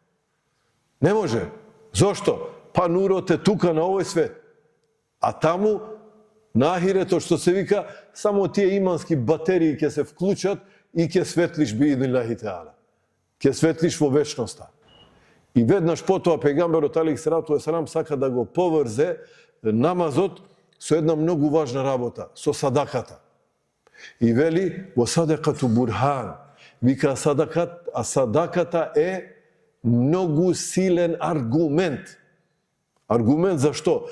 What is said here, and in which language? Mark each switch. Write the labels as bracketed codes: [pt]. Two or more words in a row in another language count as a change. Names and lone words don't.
[mk] Не може. Не може. Зошто? Па нурот е тука на овој свет. А таму, на ахирето, што се вика, само тие имански батерии ќе се вклучат и ќе светлиш [ar] بإذن الله تعالى. [mk] Ќе светлиш во вечноста. И веднаш потоа пејгамберот [ar] عليه الصلاة والسلام [mk] сака да го поврзе намазот со една многу важна работа, со садаката. И вели, [ar] والصدقة برهان, [mk] вика садаката е многу силен аргумент. Аргумент за што?